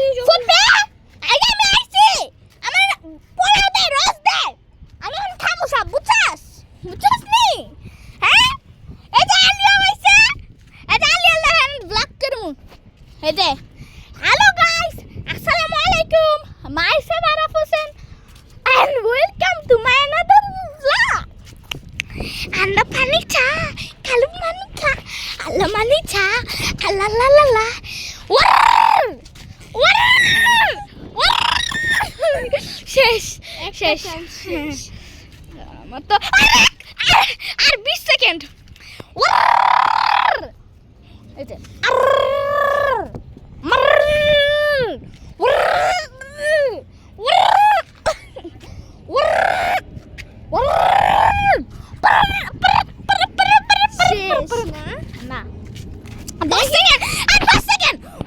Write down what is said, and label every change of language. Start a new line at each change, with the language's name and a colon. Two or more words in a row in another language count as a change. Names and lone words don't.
Bangla: ফুটবে আগে আমি আইছি, আমার পোড়াও দে, রস দে, আমি এখন খাবো সব, বুঝছাস নি? হ্যাঁ এই যে আলিয়া হইছে, এই যে আলিয়া লাগান ব্লক করমু। এই যে
English: hello guys,
Bangla: আসসালামু আলাইকুম, মাইসেলফ আরাফ হোসেন
English: and welcome to my another vlog. Anda panica, kalau manica, ala manica, ala la la la.
Bangla: Wow! শেষ আমার তো আর 20 সেকেন্ড। এই যে না 10 সেকেন্ড, আর 5 সেকেন্ড।